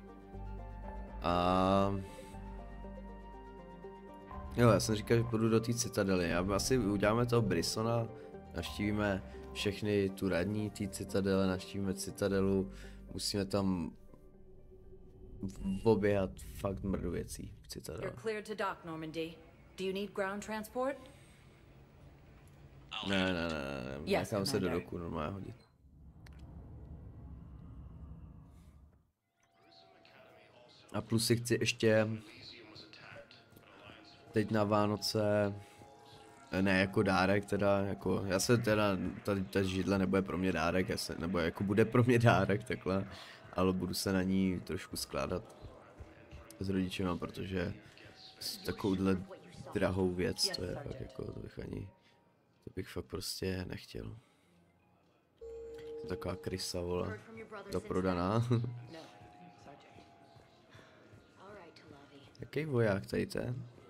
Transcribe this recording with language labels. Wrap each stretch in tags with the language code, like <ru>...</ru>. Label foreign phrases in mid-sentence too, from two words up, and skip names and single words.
<cs>A jo, já jsem říkal, že půjdu do té citadely. Já asi uděláme toho Brissona, navštívíme všechny tu radní té citadele, navštívíme citadelu, musíme tam oběhat fakt mrdu věcí v citadele.</cs> <en>You're cleared to dock, Normandy. Do you need ground transport?</en> <cs>Ne, nechám se do Commander. doku normálně hodit. A plus si chci ještě teď na Vánoce, ne jako dárek teda, jako já se teda, tady ta židle nebude pro mě dárek, nebo jako bude pro mě dárek takhle, ale budu se na ní trošku skládat s rodičema, protože takovouhle drahou věc, to je fakt jako, to bych fakt prostě nechtěl. Jsem taková krysa, vole, doprodaná. No,</cs> <en>Sergeant. All right, Talavi.</en> <cs>Jaký voják tady ten?</cs>